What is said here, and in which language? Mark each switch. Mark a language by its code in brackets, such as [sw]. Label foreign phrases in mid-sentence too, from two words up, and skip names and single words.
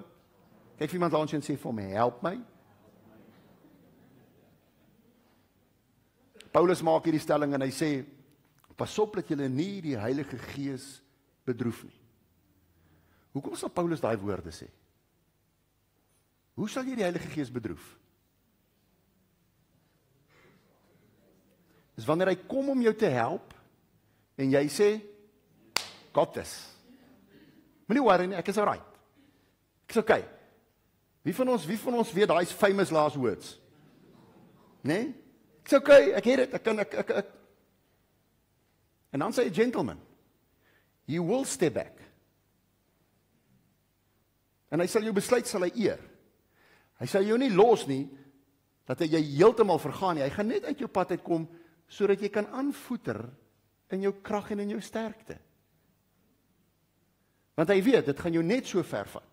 [af] Kyk vir iemand langs jou en sê vir hom, help my. Paulus maak hierdie stelling en hy sê, pas op dat julle nie die Heilige Gees bedroef nie. Hoekom sal Paulus daai woorde sê? Hoe sal jy die Heilige Gees bedroef? Dis wanneer hy kom om jou te help en jy sê, [en] got this. [af] Moenie worry nie, ek is alright. Ek is okay. Wie van ons weet daai [en] famous last words? [af] Nee? Ek's okay, ek het dit, ek kan ek. En dan sê hy, [en] gentleman, you will step back. [af] En hy sal jou besluit sal hy eer. Hy sal jou nie los nie, dat jy heeltemal vergaan nie. Hy gaan net uit jou pad uitkom, sodat jy kan aanvoeter in jou krag en in jou sterkte. Want hy weet, dit gaan jou net so ver vat.